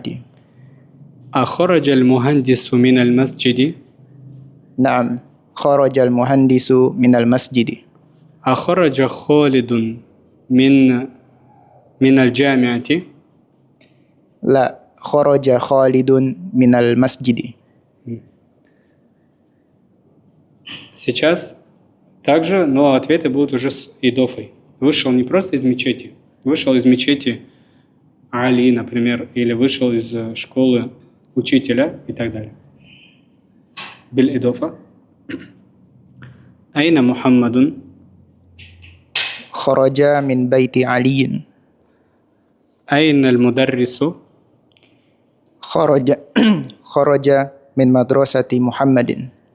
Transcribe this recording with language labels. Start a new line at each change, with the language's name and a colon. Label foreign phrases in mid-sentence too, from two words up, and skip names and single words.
Arabic: أخرج المهندس من المسجد؟ نعم، خرج المهندس من المسجد. أخرج خالد من الجامعة؟ لا، خرج خالد من المسجد.
Russian: Сейчас также, но ответы будут уже с идофой. Вышел не просто из мечети. Вышел из мечети Али, например, или вышел из школы учителя и так далее.
Arabic: بالإضافة. أين محمدٌ. خرج من بيت علي. أين المدرس؟ خرج من مدرسة محمد.